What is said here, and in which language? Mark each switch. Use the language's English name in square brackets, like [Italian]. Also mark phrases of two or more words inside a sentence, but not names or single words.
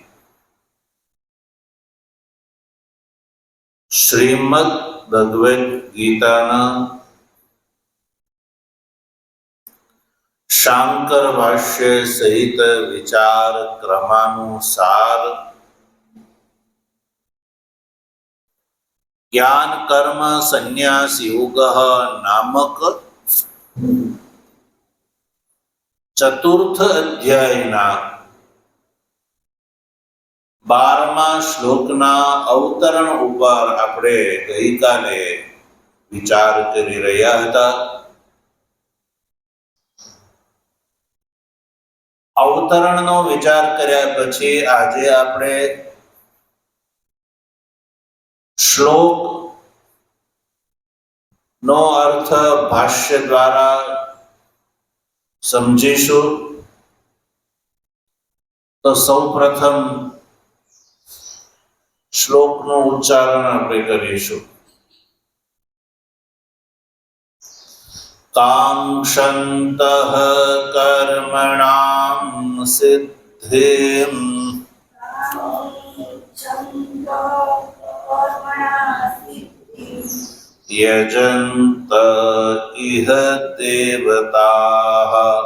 [Gujarati] શ્રીમદ ભગવદ ગીતાના શાંકર ભાષ્ય સહિત વિચાર ક્રમાનુસાર જ્ઞાન કર્મ સંન્યાસ યોગ નામક ચતુર્થ અધ્યાયના 12મા શ્લોકના અવતરણ ઉપર આપણે ગઈકાલે વિચાર કરી રહ્યા હતા। અવતરણનો વિચાર કર્યા પછી આજે આપણે શ્લોક નો અર્થ ભાષ્ય દ્વારા સમજીશું। તો સૌપ્રથમ શ્લોકનું ઉચ્ચારણ આપણે કરીશું। [Sanskrit] कांक्षन्तः कर्मणां सिद्धिं यजन्त इह देवताः